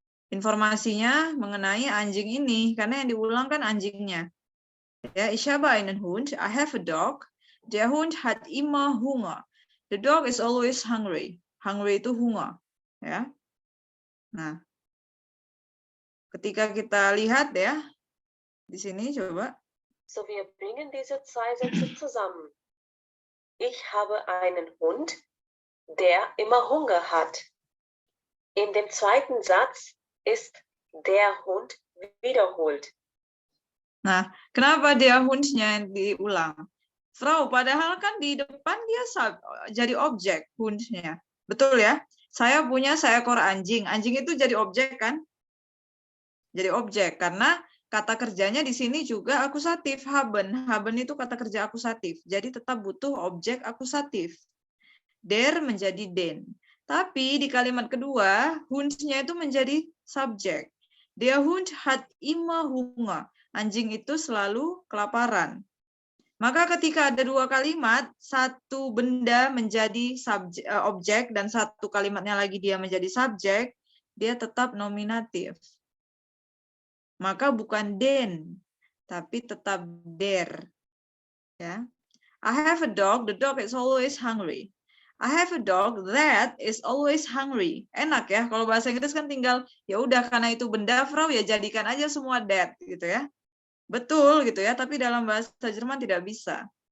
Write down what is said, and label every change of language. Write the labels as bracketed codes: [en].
[id] Informasinya mengenai anjing ini, karena yang diulang kan anjingnya. [de] Ja, ich habe einen Hund. [en] I have a dog. [de] Der Hund hat immer Hunger. [en] The dog is always hungry. [id] Hungry itu Hunger. Ya. Nah, ketika kita lihat ya, di sini coba. [de] So, wir bringen diese zwei Sätze zusammen. Ich habe einen Hund, der immer Hunger hat. In dem zweiten Satz ist der Hund wiederholt. [id] Nah, kenapa dia hundnya yang diulang? Frau, padahal kan di depan dia jadi objek hundnya. Betul ya? Saya punya seekor anjing. Anjing itu jadi objek kan? Jadi objek karena kata kerjanya di sini juga akusatif, haben. Haben itu kata kerja akusatif. Jadi tetap butuh objek akusatif. Der menjadi den. Tapi di kalimat kedua, hundnya itu menjadi subjek. [de] Der Hund hat immer Hunger. [id] Anjing itu selalu kelaparan. Maka ketika ada dua kalimat, satu benda menjadi objek dan satu kalimatnya lagi dia menjadi subjek, dia tetap nominatif. Maka bukan den, tapi tetap der. Ya. [en] I have a dog, the dog is always hungry. I have a dog that is always hungry. [id] Enak ya, kalau bahasa Inggris kan tinggal, ya udah karena itu benda, Frau, ya jadikan aja semua that, gitu ya. Betul gitu ya, tapi dalam bahasa Jerman tidak bisa.